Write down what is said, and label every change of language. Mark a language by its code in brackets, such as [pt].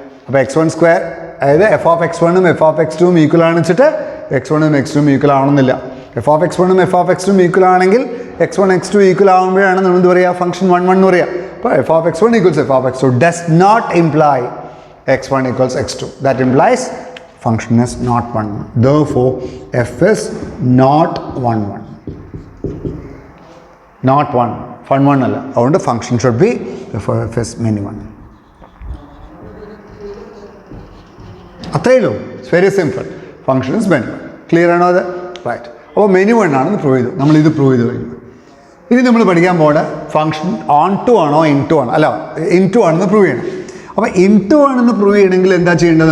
[ml] അപ്പോൾ x1², അതായത് F of x1ഉം F of x2ഉം equal ആണ് വെച്ചിട്ട് x1ഉം x2ഉം ഈക്വൽ ആവണമെന്നില്ല. F of x1ഉം F of x2ഉം equal ആണെങ്കിൽ x1 x2 ഈക്വൽ ആകുമ്പോഴാണ് നമ്മൾ എന്ത് പറയുക? ഫംഗ്ഷൻ 1 1 എന്ന് പറയുക. [en] അപ്പോൾ F of x1 equals F of x2 does not imply x1 equals x2. That implies function is not 1 1. Therefore f is not 1 1. Not 1 1 [ml] അല്ല. അതുകൊണ്ട് [en] function should be therefore f is many 1. [ml] അത്രയേ ഉള്ളൂ. [en] It's very simple. Function is many 1. [ml] Clear ആണോ അത്? Right. അപ്പോൾ many 1 ആണെന്ന് prove ചെയ്തു. നമ്മളിത് പ്രൂവ് ചെയ്ത് കഴിഞ്ഞു. ഇനി നമ്മൾ പഠിക്കാൻ പോകുന്ന ഫംഗ്ഷൻ ഓൺ ടു ആണോ ഇൻ ടു ആണോ? അല്ല, ഇൻ ടു ആണെന്ന് പ്രൂവ് ചെയ്യണം. അപ്പോൾ ഇൻ ടു ആണെന്ന് പ്രൂവ് ചെയ്യണമെങ്കിൽ എന്താ ചെയ്യേണ്ടത്?